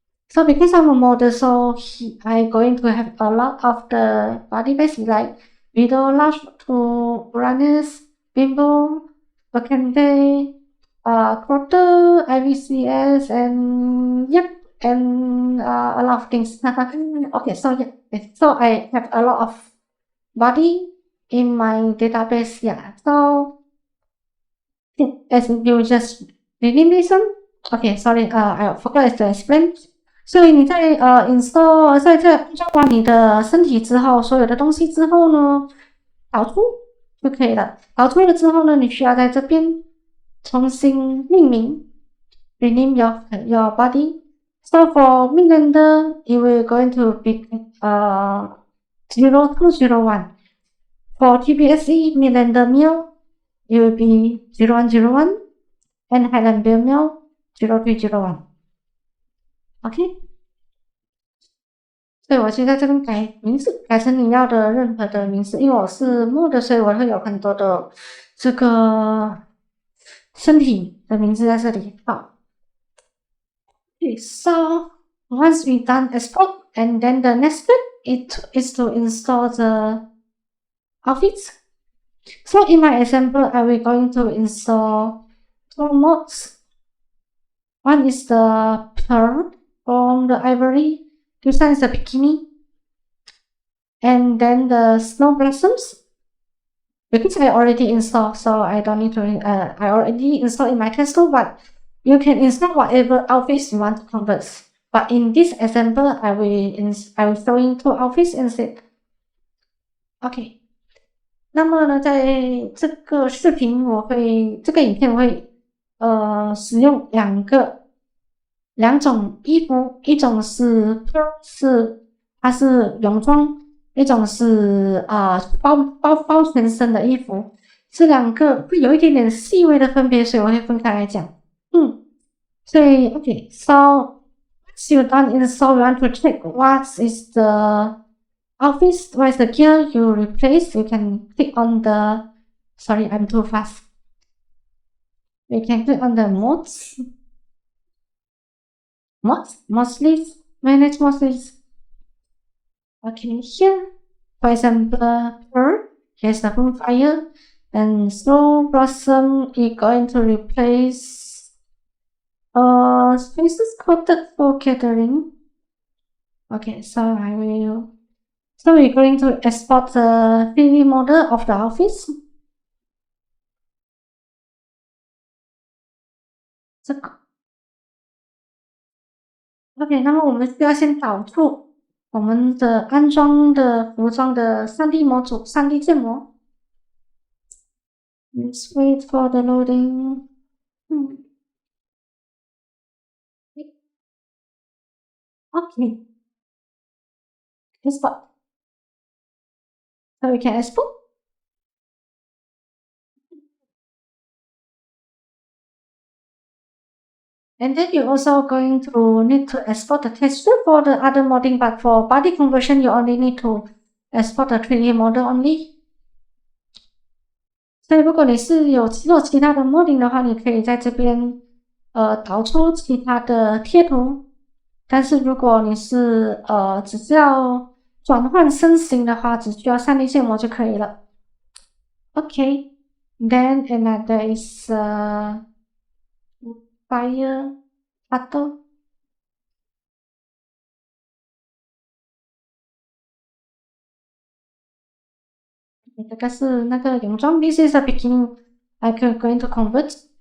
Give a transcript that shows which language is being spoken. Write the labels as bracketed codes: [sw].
[en] So because I'm a model, so I'm going to have a lot of the body base like video, large to runners, bimbo, vacante, quarter, IVCS, and yep, and a lot of things. Okay, so yeah, so I have a lot of body in my database. Yeah, so as you just rename this one. Okay, sorry, I forgot to explain. [zh] 所以你在install 在安装完你的身体之后，所有的东西之后呢，导出就可以了。导出了之后呢，你需要在这边重新命名 ， [en] rename your body. So for Midlander, you will going to be 0201. For TBSE Midlander Meal, it will be 0101, and Highlander Meal 0301. OK。 [zh] 所以我就在这边改名字，改成你要的任何的名字。因为我是mod，所以我会有很多的这个身体的名字在这里。 [en] 好 ，Okay, so once we done export, and then the next step is to install the outfits. So in my example, I will going to install two mods. One is the pearl from the ivory. This one is the bikini. And then the snow blossoms, because I already installed, so I don't need to, I already installed in my TexTool, but you can install whatever outfits you want to convert. But in this example, I will show in two outfits instead. [zh] OK， 那么呢，在这个视频这个影片我会使用两种衣服，一种是它是泳装，一种是包全身的衣服，这两个会有一点点细微的分别，所以我会分开来讲。所以 [en] OK， so once you done install, you want to check what is the outfit, what is the gear you replace. You can click on the, sorry, I'm too fast. You can click on the mods list, manage mods list. Okay, here, for example, here's the bonfire, and snow blossom is going to replace spaces coated for catering. Okay, so we're going to export the 3D model of the office. [zh] 这个 OK， 那么我们需要先导出我们的安装的服装的 3D 模组、3D 建模。 [en] Let's wait for the loading. Okay, export. So we can export. And then you're also going to need to export the texture for the other modeling, but for body conversion, you only need to export the 3D model only. [zh] 所以如果你是有做其他的 modeling 的话，你可以在这边导出其他的贴图。但是如果你是只是要转换身形的话，只需要3D 建模就可以了。 [en] Okay, then another is fire cutter. [zh] 这个是那个泳装 [en] ，this is a bikini. I'm going to convert.